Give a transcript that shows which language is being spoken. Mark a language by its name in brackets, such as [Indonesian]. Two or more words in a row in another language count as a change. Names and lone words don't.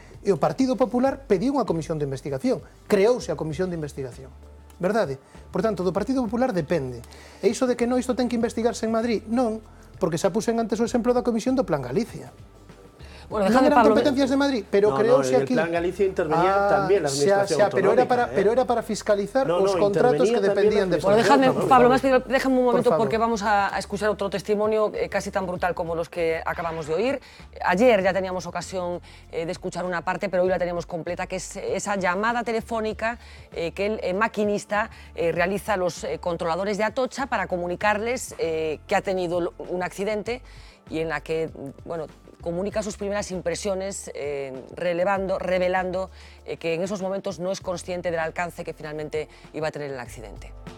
[Galician] E o Partido Popular pediu unha comisión de investigación. Creouse a comisión de investigación. Verdade? Por tanto, do Partido Popular depende. E iso de que non isto ten que investigarse en Madrid, non, porque xa pusen antes o exemplo da Comisión do Plan Galicia. Bueno, non eran competencias de Madrid, pero creouse aquí... [Spanish] En el Plan Galicia intervenía también la administración autonómica. [Galician] Pero era para fiscalizar os contratos que dependían de... [Spanish] Bueno, déjame, Pablo, déjame un momento porque vamos a escuchar otro testimonio casi tan brutal como los que acabamos de oír. Ayer ya teníamos ocasión de escuchar una parte, pero hoy la tenemos completa, que es esa llamada telefónica que el maquinista realiza a los controladores de Atocha para comunicarles que ha tenido un accidente y en la que, bueno, comunica sus primeras impresiones, revelando que en esos momentos no es consciente del alcance que finalmente iba a tener el accidente.